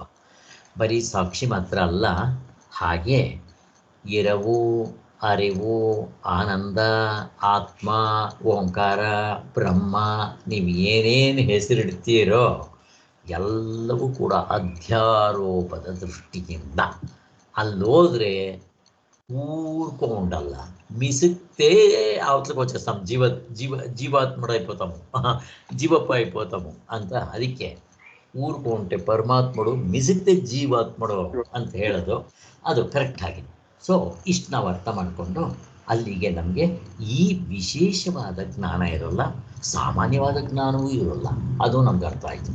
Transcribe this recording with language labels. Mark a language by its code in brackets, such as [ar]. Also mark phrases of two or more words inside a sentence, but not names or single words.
[kn] ಬರೀ ಸಾಕ್ಷಿ ಮಾತ್ರ ಅಲ್ಲ, ಹಾಗೆ ಇರವು, ಅರಿವು, ಆನಂದ, ಆತ್ಮ, ಓಂಕಾರ, ಬ್ರಹ್ಮ, ನೀವು ಏನೇನು ಹೆಸರಿಡ್ತೀರೋ ಎಲ್ಲವೂ ಕೂಡ ಅಧ್ಯಾರೋಪದ ದೃಷ್ಟಿಯಿಂದ. [te] ಅಲ್ಲೋದ್ರೆ ఊరుకోండల్ల మిసిక్తే అవతలకు వచ్చేస్తాం, జీవాత్ముడు అయిపోతాము, జీవప్ప అయిపోతాము ಅಂತ. [kn] ಅದಕ್ಕೆ [te] ఊర్కొండే పరమాత్మడు, మిసిక్తే జీవాత్మడు [kn] ಅಂತ ಹೇಳೋದು ಅದು ಕರೆಕ್ಟ್ ಆಗಿದೆ. ಸೊ ಇಷ್ಟು ನಾವು ಅರ್ಥ ಮಾಡಿಕೊಂಡು ಅಲ್ಲಿಗೆ ನಮಗೆ ಈ ವಿಶೇಷವಾದ ಜ್ಞಾನ ಇರೋಲ್ಲ, ಸಾಮಾನ್ಯವಾದ ಜ್ಞಾನವೂ ಇರೋಲ್ಲ, ಅದು ನಮ್ಗೆ ಅರ್ಥ ಆಯಿತು.